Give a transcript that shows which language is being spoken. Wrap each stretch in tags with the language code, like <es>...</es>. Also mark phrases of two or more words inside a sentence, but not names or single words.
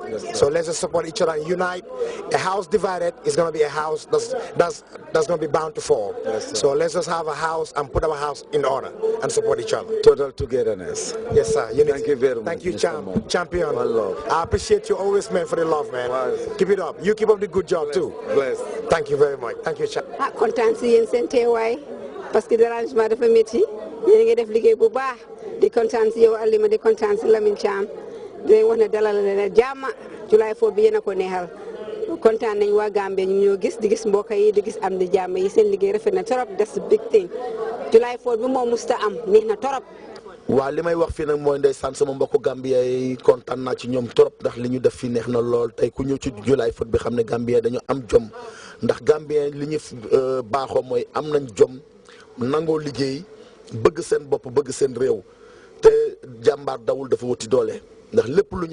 <en>So let's just support each other and unite. A house divided is going to be a house that's going to be bound to fall. So let's just have a house and put our house in order and support each other. Total togetherness. Yes, sir. Unity. Thank you very much. Thank you, champion. One love. I appreciate you always, man, for the love, man. Keep it up. You keep up the good job, too. Bless. Thank you very much. Thank you, champ.</en> <wo>Kontaan si yéen seen teewaay parce que dérangement dafa métti yéen a ngi def liggéey bu baax di kontaan si yow Alima di kontaan si Lamine Thiam di wax ne dalal leen jàmm July 4 bi yéen a ko neexal kontaan nañ waa Gambie ñu ñoo gis di gis mbokk yi di gis am di jàmm yi seen liggéey rafet na torop</wo> <en>that's a big thing</en> <wo>July 4 bi moom musta am neex na torop. waaw li may wax fii nag mooy ndeysaan sama mbokku Gambia yi kontaan naa ci ñoom trop ndax li ñu def fii neex na lool tey ku ñëw ci July 4 bi xam ne Gambia dañu am jom ndax Gambia li ñu baaxoo mooy am nañ jom nangoo liggéey bëgg seen bopp bëgg seen réew te jàmbaar dawul dafa wuti doole ndax lépp lu ñu</wo>